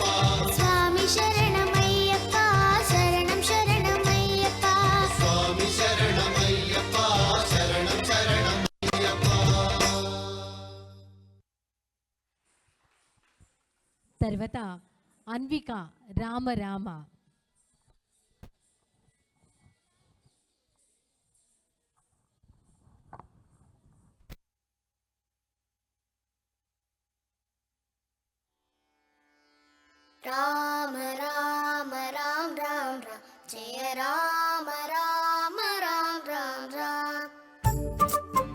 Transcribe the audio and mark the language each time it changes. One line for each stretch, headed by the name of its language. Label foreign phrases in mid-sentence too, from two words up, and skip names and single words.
Telugu: స్వామి శరణమయ్యప్ప శరణం శరణమయ్యప్ప స్వామి శరణమయ్యప్ప శరణం శరణమయ్యప్ప తర్వాత అన్విక రామ రామ. రామ రామ రామ రామ రామ జయ రామ రామ రామ రామ రామ